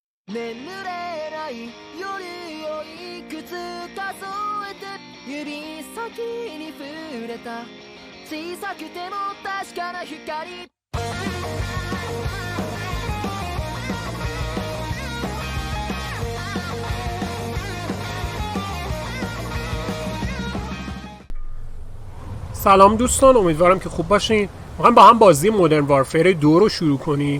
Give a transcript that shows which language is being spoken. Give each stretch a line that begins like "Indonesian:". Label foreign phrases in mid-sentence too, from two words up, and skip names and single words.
Japanese: 眠れない夜をいくつ数えて指先に触れた小さくても確かな光
Persian: سلام دوستان، امیدوارم که خوب باشین. میخوایم با هم بازی مدرن وارفیر 2 رو شروع کنیم.